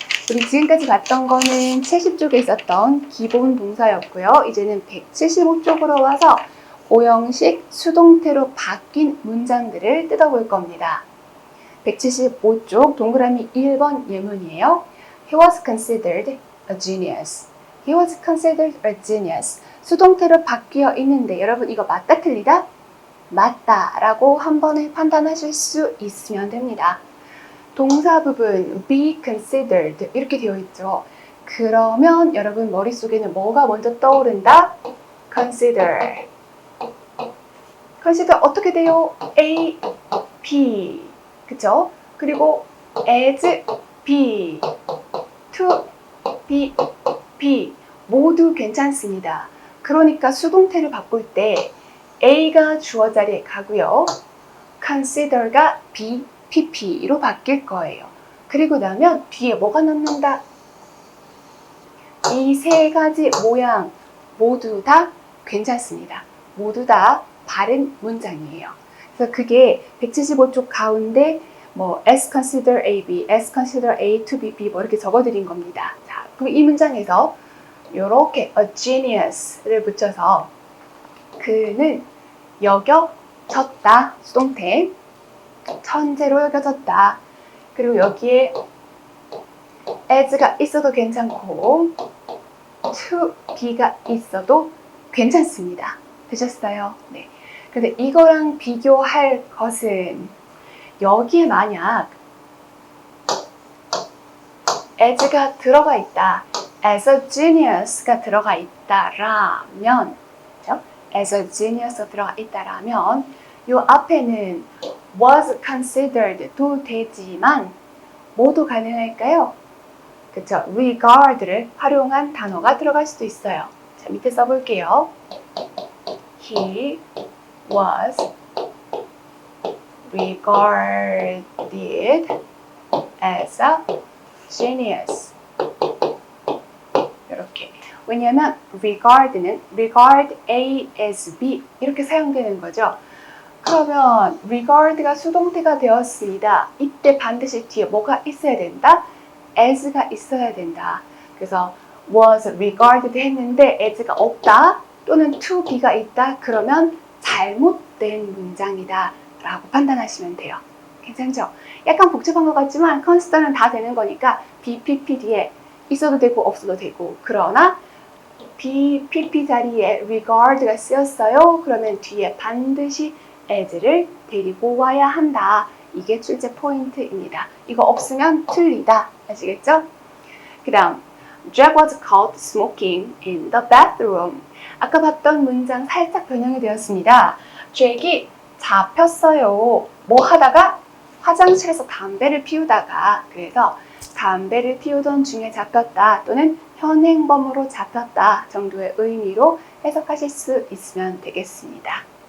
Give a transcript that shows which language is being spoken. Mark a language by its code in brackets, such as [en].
[ko] 우리 지금까지 봤던 거는 70쪽에 있었던 기본 동사였고요. 이제는 175쪽으로 와서 오형식 수동태로 바뀐 문장들을 뜯어볼 겁니다. 175쪽 동그라미 1번 예문이에요. [en] He was considered a genius. He was considered a genius. [ko] 수동태로 바뀌어 있는데 여러분 이거 맞다 틀리다? 맞다 라고 한 번에 판단하실 수 있으면 됩니다. 동사 부분 be considered 이렇게 되어 있죠. 그러면 여러분 머릿속에는 뭐가 먼저 떠오른다? consider. consider 어떻게 돼요? A, B. 그쵸? 그리고 as, B, to, be, B 모두 괜찮습니다. 그러니까 수동태를 바꿀 때 A가 주어 자리에 가고요. consider가 be, PP로 바뀔 거예요. 그리고 나면 뒤에 뭐가 남는다? 이 세 가지 모양 모두 다 괜찮습니다. 모두 다 바른 문장이에요. 그래서 그게 175쪽 가운데 뭐 as consider A, B, as consider A to be B 뭐 이렇게 적어드린 겁니다. 자, 그럼 이 문장에서 이렇게 a genius를 붙여서 그는 여겨졌다. 수동태. 천재로 여겨졌다. 그리고 여기에 as가 있어도 괜찮고 to be가 있어도 괜찮습니다. 되셨어요? 네. 근데 이거랑 비교할 것은 여기에 만약 as가 들어가 있다. as a genius가 들어가 있다라면 그렇죠? as a genius 들어가 있다라면 요 앞에는 was considered도 되지만 뭐도 가능할까요? 그쵸? regard를 활용한 단어가 들어갈 수도 있어요. 자, 밑에 써볼게요. [en] He was regarded as a genius. [ko] 이렇게. 왜냐하면 regard는 regard A as B 이렇게 사용되는 거죠. 그러면 regard가 수동태가 되었습니다. 이때 반드시 뒤에 뭐가 있어야 된다? as가 있어야 된다. 그래서 was regarded 했는데 as가 없다 또는 to be가 있다 그러면 잘못된 문장이다 라고 판단하시면 돼요. 괜찮죠? 약간 복잡한 것 같지만 consider는 다 되는 거니까 BPP 뒤에 있어도 되고 없어도 되고 그러나 BPP 자리에 regard가 쓰였어요. 그러면 뒤에 반드시 as를 데리고 와야 한다. 이게 출제 포인트입니다. 이거 없으면 틀리다. 아시겠죠? 그 다음 [en] Jack was caught smoking in the bathroom. [ko] 아까 봤던 문장 살짝 변형이 되었습니다. Jack이 잡혔어요. 뭐 하다가? 화장실에서 담배를 피우다가. 그래서 담배를 피우던 중에 잡혔다 또는 현행범으로 잡혔다 정도의 의미로 해석하실 수 있으면 되겠습니다.